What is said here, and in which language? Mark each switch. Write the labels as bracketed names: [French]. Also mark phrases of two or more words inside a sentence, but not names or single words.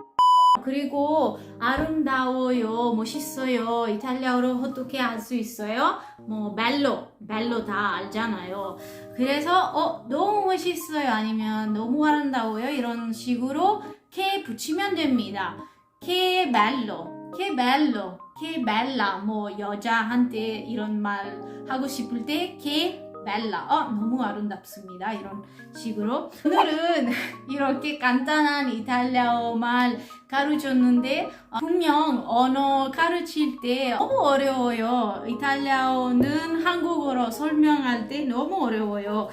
[Korean] 그리고 아름다워요, 멋있어요. 이탈리아어로 어떻게 할 수 있어요? 벨로 다 알잖아요. 그래서 너무 멋있어요, 아니면 너무 아름다워요, 이런 식으로 che 붙이면 됩니다. [Italian] che bello, che bella. [Korean] 여자한테 이런 말 하고 싶을 때 [Italian] che bella. [Korean] 너무 아름답습니다. 이런 식으로. 오늘은 이렇게 간단한 이탈리아어 말 가르쳤는데 분명 언어 가르칠 때 너무 어려워요. 이탈리아어는 한국어로 설명할 때 너무 어려워요.